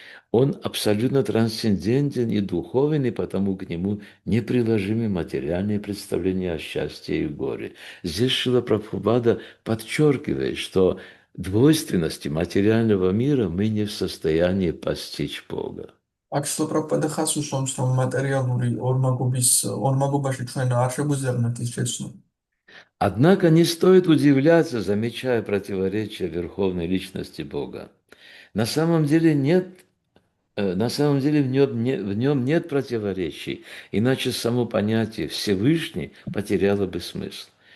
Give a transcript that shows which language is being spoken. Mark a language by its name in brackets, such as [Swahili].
[Russian] Он абсолютно трансцендентен и духовен, и потому к нему неприложимы материальные представления о счастье и горе. Здесь Шрила Прабхупада подчеркивает, что двойственности материального мира мы не в состоянии постичь Бога. [Georgian] აქ Შრილა პრაბჰუპადა ხას უსვამს, რომ მატერიალური ორმაგობაში ჩვენ არ შეგვიძლია ის შეცნო. [Russian] Однако не стоит удивляться, замечая противоречия верховной личности Бога. На самом деле в нем нет противоречий, иначе само понятие «Всевышний» потеряло бы смысл.